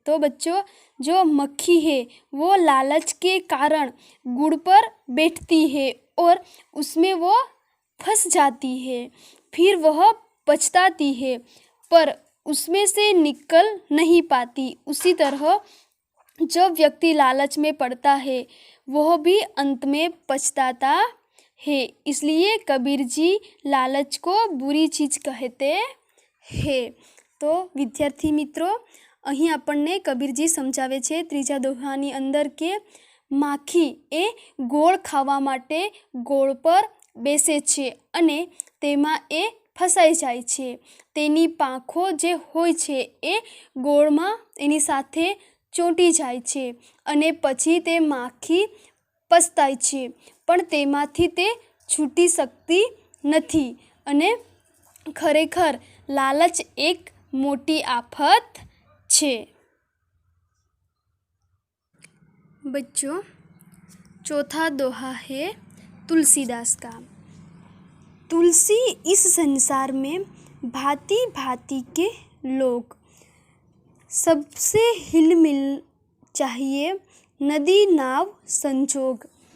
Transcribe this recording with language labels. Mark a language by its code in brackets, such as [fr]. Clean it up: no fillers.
[hi] तो बच्चों जो मक्खी है वो लालच के कारण गुड़ पर बैठती है और उसमें वो फंस जाती है, फिर वह पछताती है पर उसमें से निकल नहीं पाती. उसी तरह जब व्यक्ति लालच में पड़ता है वह भी अंत में पछताता है. इसलिए कबीर जी लालच को बुरी चीज़ कहते हैं. तो विद्यार्थी मित्रों [gu] અહીં આપણને કબીરજી સમજાવે છે ત્રીજા દોહાની અંદર કે માખી એ ગોળ ખાવા માટે ગોળ પર બેસે છે અને તેમાં એ ફસાઈ જાય છે. તેની પાંખો જે હોય છે એ ગોળમાં એની સાથે ચોંટી જાય છે અને પછી તે માખી પસ્તાય છે પણ તેમાંથી તે છૂટી શકતી નથી અને ખરેખર લાલચ એક મોટી આફત છે. [hi] बच्चों चौथा दोहा है तुलसीदास का. तुलसी इस संसार में भांति भांति के लोग, सबसे हिलमिल चाहिए नदी नाव संजोग.